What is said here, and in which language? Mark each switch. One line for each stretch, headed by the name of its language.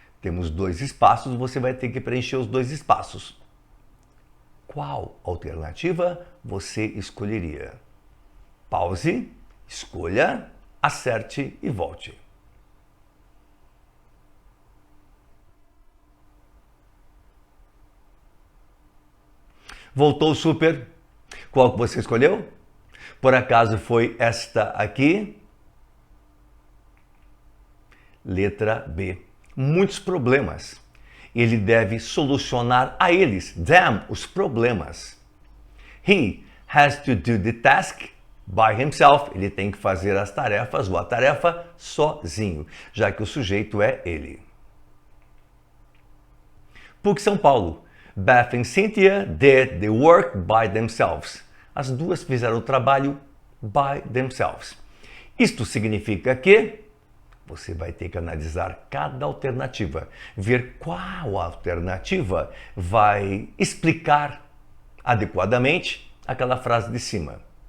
Portuguese: Temos 2 espaços, você vai ter que preencher os 2 espaços. Qual alternativa você escolheria? Pause, escolha, acerte e volte. Voltou super? Qual que você escolheu? Por acaso foi esta aqui? Letra B. Muitos problemas. Ele deve solucionar a eles, them, os problemas.
English: He has to do the task by himself.
Portuguese: Ele tem que fazer as tarefas ou a tarefa sozinho, já que o sujeito é ele. PUC São Paulo.
English: Beth and Cynthia did the work by themselves.
Portuguese: As duas fizeram o trabalho
English: by themselves.
Portuguese: Isto significa que você vai ter que analisar cada alternativa, ver qual alternativa vai explicar adequadamente aquela frase de cima.